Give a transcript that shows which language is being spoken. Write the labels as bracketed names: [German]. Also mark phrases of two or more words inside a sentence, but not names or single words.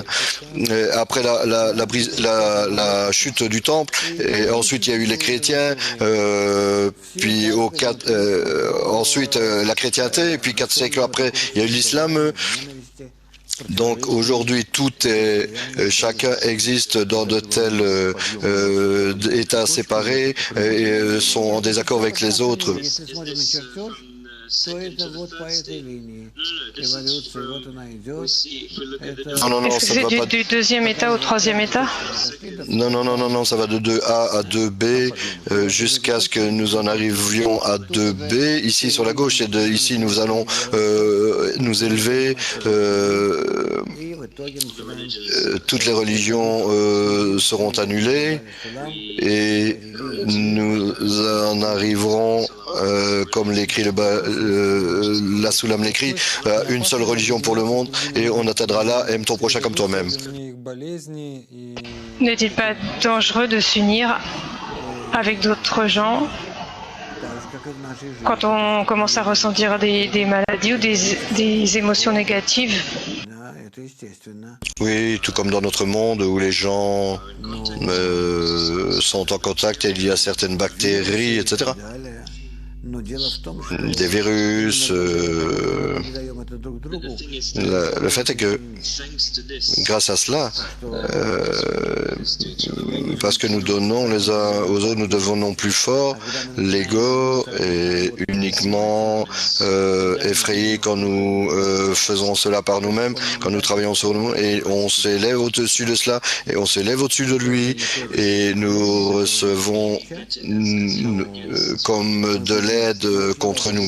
[French] Après la chute du temple, et ensuite il y a eu les chrétiens, puis ensuite la chrétienté, et puis 4 siècles après il y a eu l'islam. Donc aujourd'hui, chacun existe dans de tels états séparés et sont en désaccord avec les autres. [Russian] то это вот по этой линии. Эволюция, вот она идет. [French] Non, non, non, Est-ce que ça c'est ne va pas. du deuxième état au troisième état? Non, non, non, non, non, ça va de 2A à 2B jusqu'à ce que nous en arrivions à 2B. Ici sur la gauche, et ici nous allons nous élever. [Russian] И в итоге начинаем [French] Toutes les religions seront annulées et nous en arriverons, comme l'écrit la Soulam l'écrit, à une seule religion pour le monde et on atteindra là, aime ton prochain comme toi-même. [Russian] Их болезни и [French] N'est-il pas dangereux de s'unir avec d'autres gens [Russian] так же, как и в нашей жизни. [French] quand on commence à ressentir des maladies ou des émotions négatives? [Russian] Да, это естественно. [French] Oui, tout comme dans notre monde où les gens sont en contact et il y a certaines bactéries, etc. [Russian] Далее. Но дело в том, что [French] Des virus. [Russian] мы даем это друг другу. [French] Le fait est que grâce à cela, parce que nous donnons les uns aux autres, nous devenons plus forts. L'ego est uniquement effrayé quand nous faisons cela par nous-mêmes, quand nous travaillons sur nous, et on s'élève au-dessus de cela, et on s'élève au-dessus de lui, et nous recevons comme de l'aide contre nous.